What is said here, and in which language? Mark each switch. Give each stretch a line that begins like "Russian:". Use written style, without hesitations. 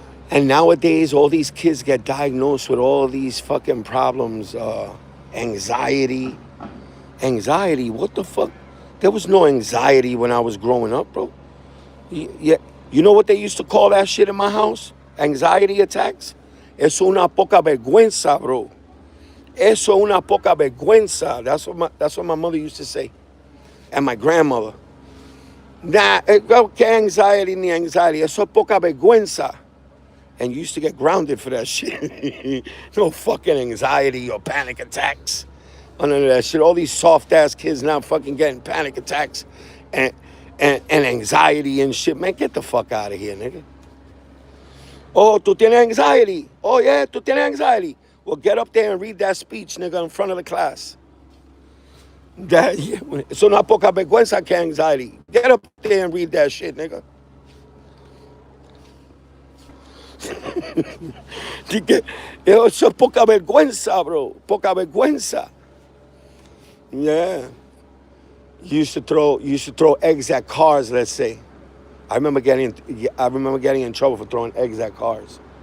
English: And nowadays, all these kids get diagnosed with all these fucking problems. Anxiety. Anxiety, what the fuck? There was no anxiety when I was growing up, bro. Yeah, you know what they used to call that shit in my house? Anxiety attacks?
Spanish: Es una poca vergüenza, bro. Eso una poca vergüenza.
English: That's what my mother used to say. And my grandmother.
Spanish: Nah, que anxiety ni anxiety. Eso poca vergüenza.
English: And you used to get grounded for that shit. No fucking anxiety or panic attacks. None of that shit. All these soft ass kids now fucking getting panic attacks and anxiety and shit. Man, get the fuck out of here, nigga.
Spanish: Oh, tú tienes anxiety.
English: Oh yeah,
Spanish: tú tienes anxiety.
English: Well, get up there and read that speech, nigga, in front of the class.
Spanish: Eso no poca vergüenza que anxiety.
English: Get up there and read that shit, nigga.
Spanish: Eso poca vergüenza, bro. Poca vergüenza. Yeah.
English: You used to throw eggs at cars, let's say. I remember getting in trouble for throwing eggs at cars.